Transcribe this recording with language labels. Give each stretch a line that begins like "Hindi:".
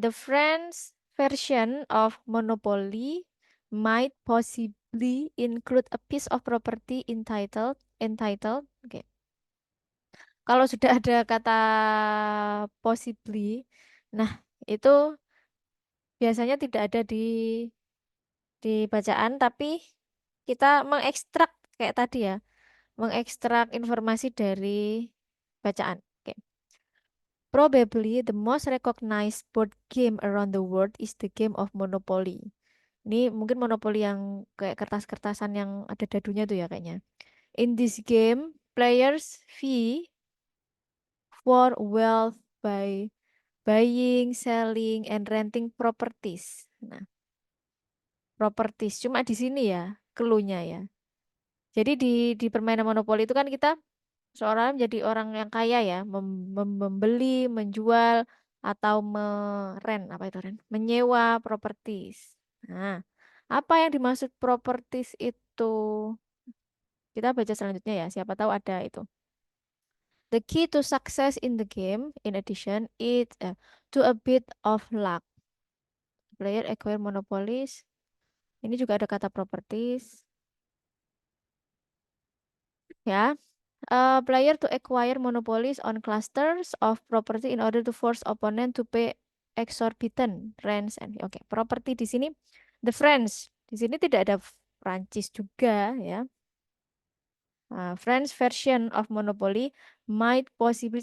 English: The French version of Monopoly might possibly include a piece of property entitled.
Indonesian: Oke. Kalau sudah ada kata possibly, nah itu biasanya tidak ada di bacaan, tapi kita mengekstrak kayak tadi ya, mengekstrak informasi dari bacaan. Oke.
English: Probably the most recognized board game around the world is the game of Monopoly.
Indonesian: Ini mungkin Monopoly yang kayak kertas-kertasan yang ada dadunya tuh ya kayaknya.
English: In this game, players fee for wealth by buying, selling, and renting properties.
Indonesian: Nah, properties cuma di sini ya, clue-nya ya. Jadi di permainan Monopoly itu kan kita seorang menjadi orang yang kaya ya, membeli, menjual, atau apa itu menyewa properties. Nah, apa yang dimaksud properties itu? Kita baca selanjutnya ya, siapa tahu ada itu.
English: The key to success in the game, in addition, is to a bit of luck. Player acquire monopolies.
Indonesian: Ini juga ada kata properties.
English: Ya, player to acquire monopolies on clusters of property in order to force opponent to pay exorbitant rents and
Indonesian: oke, property di sini
English: the French.
Indonesian: Di sini tidak ada Prancis juga ya.
English: French version of Monopoly might possibly.